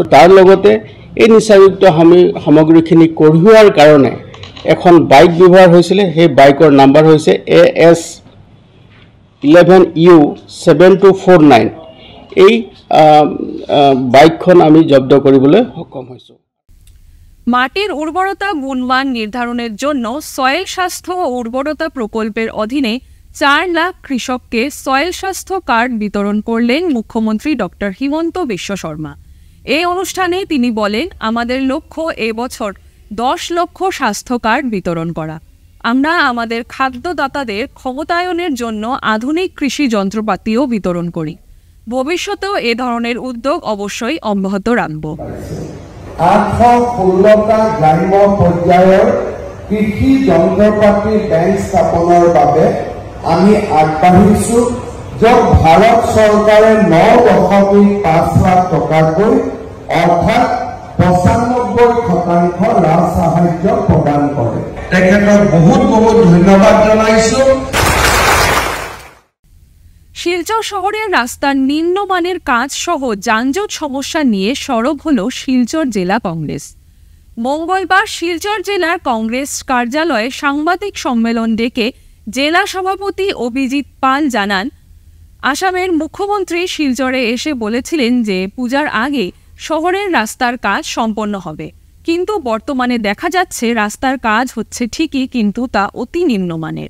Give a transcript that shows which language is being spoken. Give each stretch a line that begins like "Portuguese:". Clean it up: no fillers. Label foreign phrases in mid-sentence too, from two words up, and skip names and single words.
Assamese: তাৰ লগতে এই নিচাযুক্ত সামগ্ৰীখিনি কঢ়িওৱাৰ কাৰণে এখন বাইক ব্যৱহাৰ হৈছিলে। সেই বাইকৰ নাম্বাৰ হৈছে AS 11U7249। এই বাইকখন আমি জব্দ কৰিবলৈ সক্ষম হৈছোঁ।
Bangla: মাটির উর্বরতা গুণমান নির্ধারণের জন্য সয়েল স্বাস্থ্য ও উর্বরতা প্রকল্পের অধীনে 4 লাখ কৃষককে সয়েল স্বাস্থ্য কার্ড বিতরণ করলেন মুখ্যমন্ত্রী ডক্টর হিমন্ত বিশ্ব শর্মা। এই অনুষ্ঠানে তিনি বলেন, আমাদের লক্ষ্য এবছর 10 লক্ষ স্বাস্থ্য কার্ড বিতরণ করা। আমরা আমাদের খাদ্যদাতাদের ক্ষমতায়নের জন্য আধুনিক কৃষি যন্ত্রপাতিও বিতরণ করি। ভবিষ্যতেও এ ধরনের উদ্যোগ অবশ্যই অব্যাহত রাখব।
Assamese: 816টা গ্ৰাম্য পৰ্যায়ৰ কৃষি যন্ত্ৰপাতি বেংক স্থাপনৰ বাবে আমি আগবাঢ়িছোঁ, য'ত ভাৰত চৰকাৰে 9.5 লাখ টকাকৈ অৰ্থাৎ 95% লাভ সাহায্য প্ৰদান কৰে। তেখেতক বহুত ধন্যবাদ জনাইছোঁ।
Bangla: শিলচর শহরের রাস্তার নিম্নমানের কাজ সহ যানজট সমস্যা নিয়ে সরব হল শিলচর জেলা কংগ্রেস। মঙ্গলবার শিলচর জেলার কংগ্রেস কার্যালয়ে সাংবাদিক সম্মেলন ডেকে জেলা সভাপতি অভিজিৎ পাল জানান, আসামের মুখ্যমন্ত্রী শিলচরে এসে বলেছিলেন যে পূজার আগে শহরের রাস্তার কাজ সম্পন্ন হবে, কিন্তু বর্তমানে দেখা যাচ্ছে রাস্তার কাজ হচ্ছে ঠিকই, কিন্তু তা অতি নিম্নমানের।